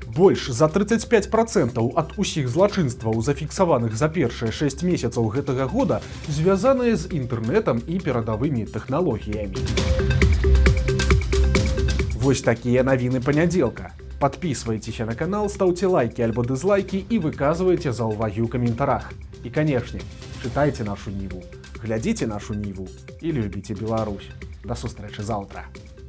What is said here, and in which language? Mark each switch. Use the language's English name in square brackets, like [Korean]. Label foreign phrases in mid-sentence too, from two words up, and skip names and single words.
[Belarusian] Больш за 35% ад усіх злачынстваў, зафіксаваных за першыя 6 месяцаў гэтага года, звязаныя з інтэрнэтам і перадавымі тэхналогіямі. Вось такія навіны панядзелка. [Russian] Подписывайтеся на канал, ставьте лайки [Belarusian] альбо дизлайки и выказывайте заўвагі ў каментарах. [Russian] И, конечно, читайте нашу Ниву, глядите нашу Ниву и любите Беларусь. [Belarusian] До сустрэчы заўтра.